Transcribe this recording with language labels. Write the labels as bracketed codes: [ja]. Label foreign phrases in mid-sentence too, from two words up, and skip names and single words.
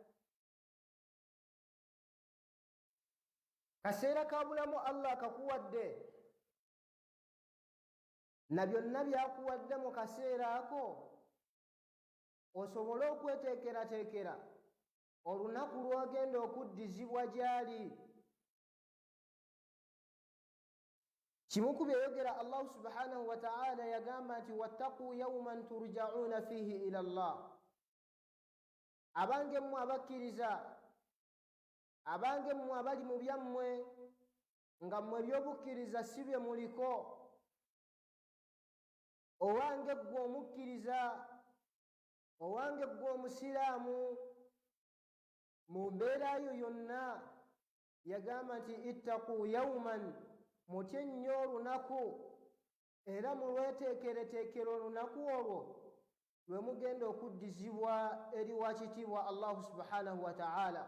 [lg] Kaseera ka bulamu Allah kakuwadde, na byonna byakuwadde mu kaseera ako, osobole okweteekerateekera olunaku lw'ogenda okuddizibwa gy'ali. Kimu ku byeyogera Allah [ar] سبحانه وتعالى [lg] yagamba nti [ar] واتقوا يوما ترجعون فيه إلى الله. [lg] Abange mmwe abakkiriza, abange mmwe abali mu byammwe nga mmwe ebyobukkiriza si bye muliko, owange ggwe omukkiriza, owange ggwe omusiraamu, mu mbeera yo yonna yagamba nti [ar] اتقوا يوما, [lg] mutye nnyo olunaku era mulweteekereteekera olunaku olwo lwe mugenda okuddizibwa eri wa kitiibwa [ar] الله سبحانه وتعالى.